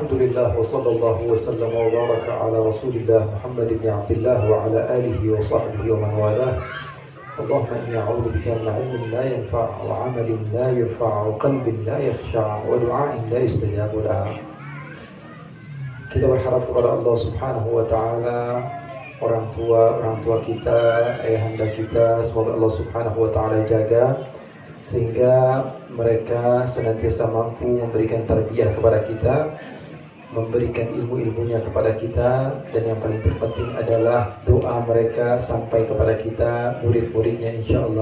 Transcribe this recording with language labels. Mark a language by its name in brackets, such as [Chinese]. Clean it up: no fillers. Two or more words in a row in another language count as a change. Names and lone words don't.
[Arabic] الحمد لله وصلى الله وسلم وبارك على رسول الله محمد بن عبد الله وعلى آله وصحبه ومن والاه. اللهم إني أعوذ بك من علم لا ينفع وعمل لا يرفع وقلب لا يخشع ودعاء لا يستجاب له. [Indonesian] Kita berharap kepada [Arabic] الله سبحانه وتعالى, [Indonesian] orang tua kita, ayahanda kita, semoga [Arabic] الله سبحانه وتعالى [Indonesian] jaga sehingga mereka senantiasa mampu memberikan tarbiyah kepada kita, memberikan ilmu-ilmunya kepada kita, dan yang paling terpenting adalah doa mereka sampai kepada kita, murid-muridnya, insyaallah.